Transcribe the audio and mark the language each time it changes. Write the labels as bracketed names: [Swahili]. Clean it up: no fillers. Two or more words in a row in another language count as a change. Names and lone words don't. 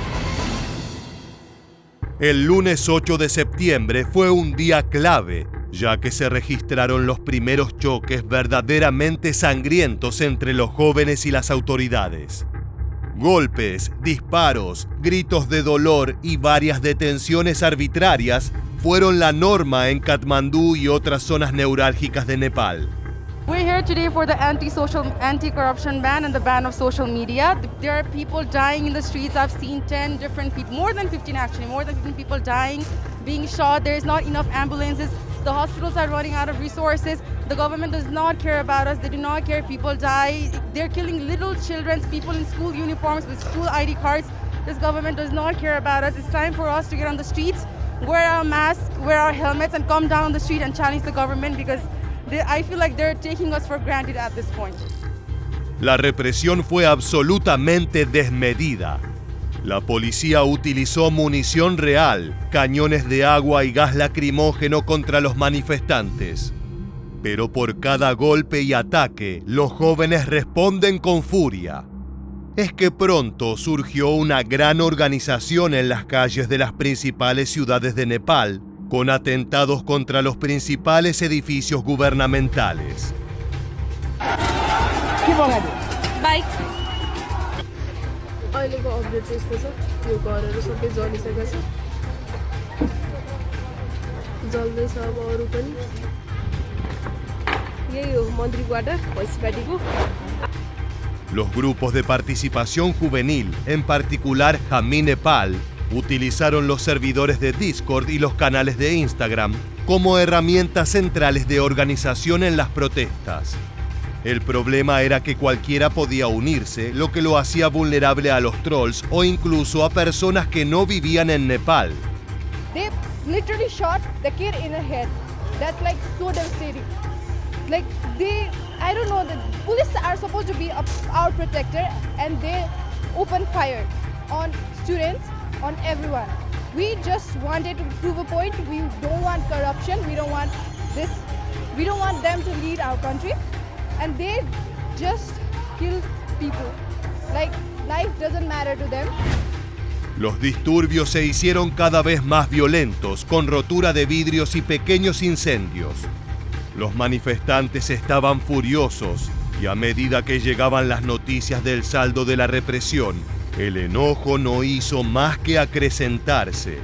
[Spanish] El lunes 8 de septiembre fue un día clave, ya que se registraron los primeros choques verdaderamente sangrientos entre los jóvenes y las autoridades. Golpes, disparos, gritos de dolor y varias detenciones arbitrarias fueron la norma en Katmandú y otras zonas neurálgicas de Nepal. [English] We're here today for the anti-corruption ban and the ban of social media. There are people dying in the streets. I've seen 10 different people, more than 15 actually, more than 15 people dying, being shot. There is not enough ambulances. The hospitals are running out of resources. The government does not care about us. They do not care if people die. They're killing little children, people in school uniforms with school ID cards. This government does not care about us. It's time for us to get on the streets, wear our masks, wear our helmets, and come down the street and challenge the government because I feel like they're taking us for granted at this point. [Spanish] La represión fue absolutamente desmedida. La policía utilizó munición real, cañones de agua y gas lacrimógeno contra los manifestantes. Pero por cada golpe y ataque, los jóvenes responden con furia. Es que pronto surgió una gran organización en las calles de las principales ciudades de Nepal, con atentados contra los principales edificios gubernamentales. Bye. [Nepali] अहिलेको अपडेट चाहिँ यस्तो छ यो घरहरू सबै जलिसकेको छ जल्दैछ अब अरू पनि यही हो मन्त्री क्वार्टर म्युनिसिपालिटीको [Spanish] Los grupos de participación juvenil, en particular Jami Nepal, utilizaron los servidores de Discord y los canales de Instagram como herramientas centrales de organización en las protestas. El problema era que cualquiera podía unirse, lo que lo hacía vulnerable a los trolls o incluso a personas que no vivían en Nepal. [English] They literally shot the kid in the head. That's like so devastating. Like I don't know, the police are supposed to be our protector and they open fire on students, on everyone. We just wanted to prove a point. We don't want corruption. We don't want this. We don't want them to lead our country. And they just kill people. Like, life doesn't matter to them. [Spanish] Los disturbios se hicieron cada vez más violentos, con rotura de vidrios y pequeños incendios. Los manifestantes estaban furiosos y a medida que llegaban las noticias del saldo de la represión, el enojo no hizo más que acrecentarse.